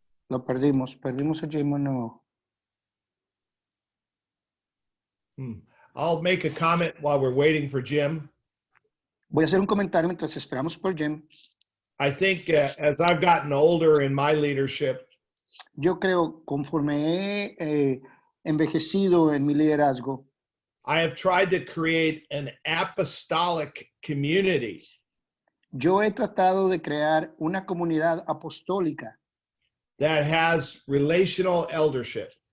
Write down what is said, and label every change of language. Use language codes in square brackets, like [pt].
[es] Lo perdimos a Jim o no. [en] I'll make a comment while we're waiting for Jim. [es] Voy a hacer un comentario mientras esperamos por Jim. [en] I think as I've gotten older in my leadership, [es] Yo creo, conforme he envejecido en mi liderazgo, [en] I have tried to create an apostolic community [es] yo he tratado de crear una comunidad apostólica [en] that has relational eldership.